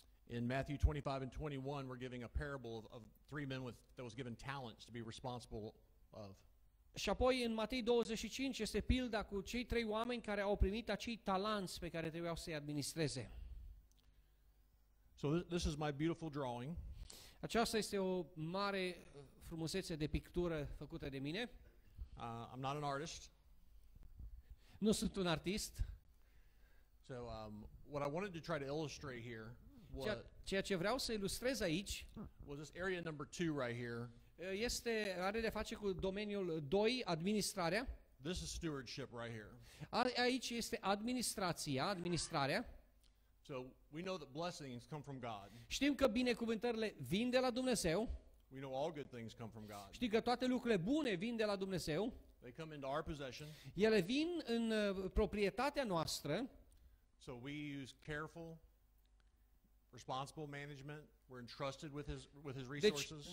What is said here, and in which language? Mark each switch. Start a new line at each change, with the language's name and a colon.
English: In Matthew 25 and 21, we're giving a parable of three men that was given talents to be responsible of.
Romanian: Și apoi în Matei 25 este pilda cu cei 3 oameni care au primit acei talanți pe care trebuiau să-i administreze.
English: So this is my beautiful drawing.
Romanian: Aceasta este o mare frumusețe de pictură făcută de mine.
English: I'm not an artist.
Romanian: Nu sunt un artist.
English: So what I wanted to try to illustrate here
Romanian: Ceea ce vreau să ilustrez aici
English: was this area number 2 right here.
Romanian: are de face cu domeniul 2, administrarea.
English: This is stewardship right here.
Romanian: Aici este administrarea.
English: So we know that blessings come from God.
Romanian: Știm că binecuvântările vin de la Dumnezeu.
English: We know all good things come from God.
Romanian: Știm că toate lucrurile bune vin de la Dumnezeu.
English: They come into our possession.
Romanian: Ele vin în proprietatea noastră.
English: So we use careful, responsible management. We're entrusted with his resources.